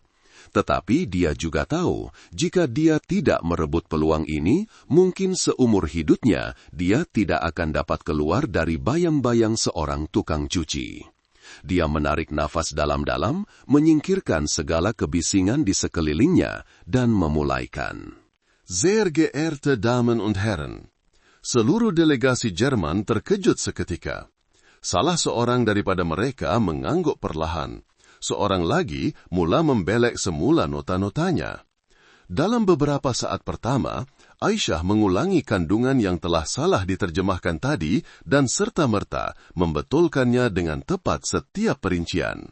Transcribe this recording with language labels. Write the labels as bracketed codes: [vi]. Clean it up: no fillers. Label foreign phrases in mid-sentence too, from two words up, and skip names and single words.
[ms] Tetapi dia juga tahu, jika dia tidak merebut peluang ini, mungkin seumur hidupnya dia tidak akan dapat keluar dari bayang-bayang seorang tukang cuci. Dia menarik nafas dalam-dalam, menyingkirkan segala kebisingan di sekelilingnya, dan memulaikan. [de] Sehr geehrte Damen und Herren, [ms] seluruh delegasi Jerman terkejut seketika. Salah seorang daripada mereka mengangguk perlahan. Seorang lagi mula membelek semula nota-notanya. Dalam beberapa saat pertama, Aisyah mengulangi kandungan yang telah salah diterjemahkan tadi dan serta-merta membetulkannya dengan tepat setiap perincian.